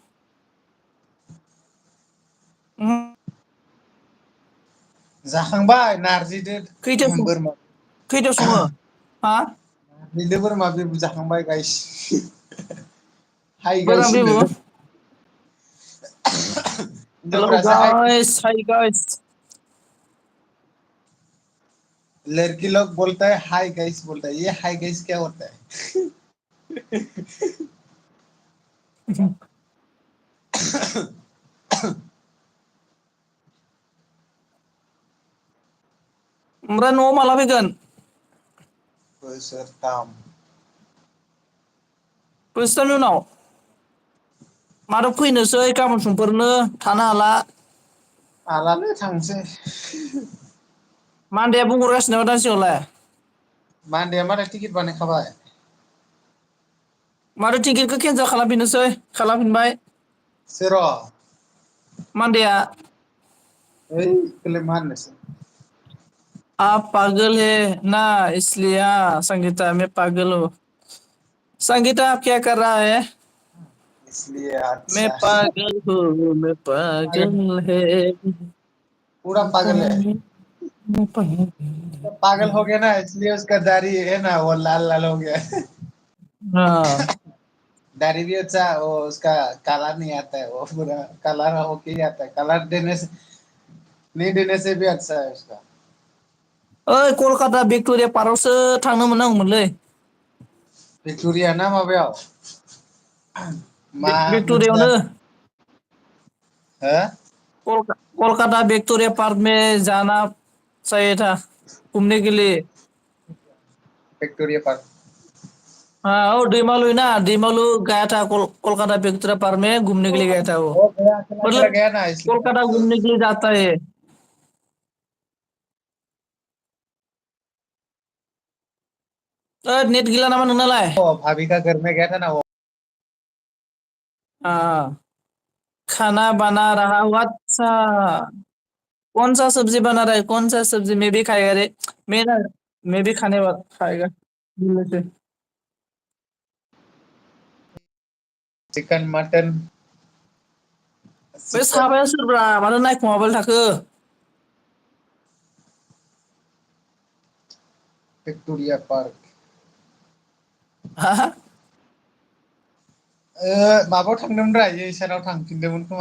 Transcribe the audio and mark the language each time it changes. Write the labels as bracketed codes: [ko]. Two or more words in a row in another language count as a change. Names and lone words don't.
[brx] जाखांबाय नारजिदो खैथायाव बोरमा। खैथायाव सङो? हा बिनो बोरमा बेबु जाखांबाय गायस। हाय बोरमा गायस बेबु, होनदों। हेलौ हिनजावफ्रासो [en] guys hi guys, [hi] लड़की लोग बोलता है [en] hi guys [hi] बोलता है, ये [en] hi guys [hi] क्या होता है? [brx] ओमफ्राय न'आव माला फैगोन? बोसोरथाम। बोसोरथामनि उनाव माथो फैनोसै गाबोन समफोरनो थानो हाला। हालालै थांसै। मान्देया बुंहरगासिनो नामा दानसेयावलाय? मान्देया मालाय टिकेट बानायखाबाय। माथो टिकेटखौ केन्सेल खालामफिननोसै, खालामफिनबाय सोर? मान्देया। है इखौलाय मा होननोसै। [hi] आप पागल है ना इसलिए, संगीता मैं पागल हूँ। संगीता आप क्या कर रहा है? इसलिए मैं अच्छा। पागल हूँ, मैं पागल है, पूरा पागल है। मैं पागल। तो पागल हो गया ना, इसलिए उसका दाढ़ी है ना वो लाल लाल हो गया। हाँ दाढ़ी भी अच्छा, वो उसका काला नहीं आता है, वो पूरा कलर होके ही आता है, कलर देने से नहीं देने से भी अच्छा है उसका। [brx] ओइ कलकाता भिक्ट'रिया पार्कआवसो थांनो मोननांगौमोनलै। भिक्ट'रिया ना माबायाव मा मोनसेया? भिक्ट'रियावनो, हो? [hi] कोलकाता विक्टोरिया पार्क में जाना चाहिए था घूमने के लिए। भिक्टोरिया पार्क। हाँ वो दैमालु ना, दैमालु गया था कोलकाता विक्टोरिया पार्क में घूमने के लिए गया था वो, वो गया, अकेला अकेला मतलब गया ना इसलिए। कोलकाता घूमने के लिए जाता है। [brx] नेट गैला नामा नोंनालाय? [hi] वो भाभी का घर में गया था ना वो। हाँ खाना बना रहा हूँ, अच्छा कौन सा सब्जी बना रहा है, कौन सा सब्जी मैं भी खाएगा रे, मैं ना, मैं भी खाने वाला खाएगा बोलने से। [en] chicken mutton [brx] बे चिकन। साबाया सोरब्रा मानो नायखुमाबाय थाखो? भिक्टोरिया पार्क। हा माबायाव थांदोंमोनब्रा इयो इसानाव थांफिनदोंमोन खोमा।